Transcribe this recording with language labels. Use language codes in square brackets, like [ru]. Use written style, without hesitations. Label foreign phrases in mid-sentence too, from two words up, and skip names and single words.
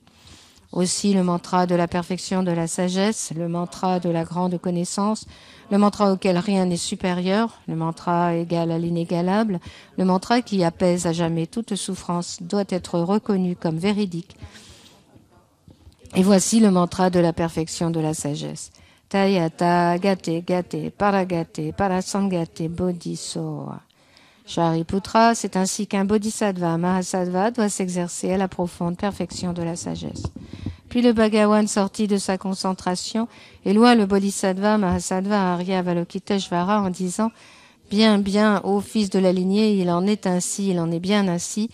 [fr] Aussi le mantra de la perfection de la sagesse, le mantra de la grande connaissance, le mantra auquel rien n'est supérieur, le mantra égal à l'inégalable, le mantra qui apaise à jamais toute souffrance doit être reconnu comme véridique. Et voici le mantra de la perfection de la sagesse. [sa] तद्यथा गते गते पारगते पारसंगते बोधिस्वाहा. [fr] Shariputra, c'est ainsi qu'un bodhisattva, mahasattva, doit s'exercer à la profonde perfection de la sagesse. Puis le Bhagawan sortit de sa concentration et loua le bodhisattva, mahasattva, Arya Avalokiteshvara en disant « Bien, bien, ô fils de la lignée, il en est ainsi, il en est bien ainsi.